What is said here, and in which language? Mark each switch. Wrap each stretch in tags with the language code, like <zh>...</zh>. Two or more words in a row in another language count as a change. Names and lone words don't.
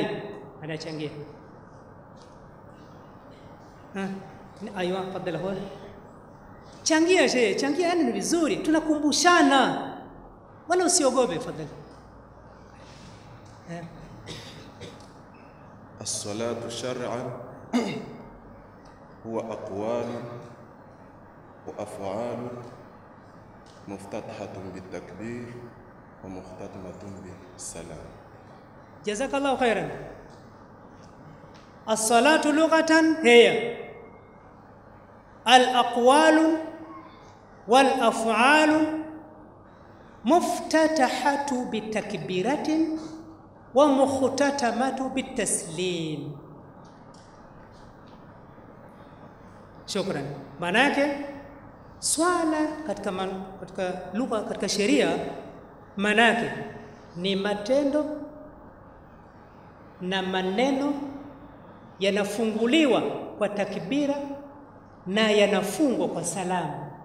<sw>Anachangia. Aywa, fadhila huwa. Changia shehe, changia, yani ni vizuri, tunakumbushana. Wala usiogope, fadhila.</sw> <ar>الصلاة شرعا هو أقوال وأفعال مفتتحة بالتكبير ومختتمة بالسلام. جزاك الله خيرا. الصلاة لغة هي الأقوال والأفعال مفتتحة بالتكبيرة ومختتمة بالتسليم. شكرا.</ar> <sw>manake swala katika lugha, katika sheria, manake ni matendo na maneno yanafunguliwa kwa takbira na yanafungwa kwa salamu.</sw>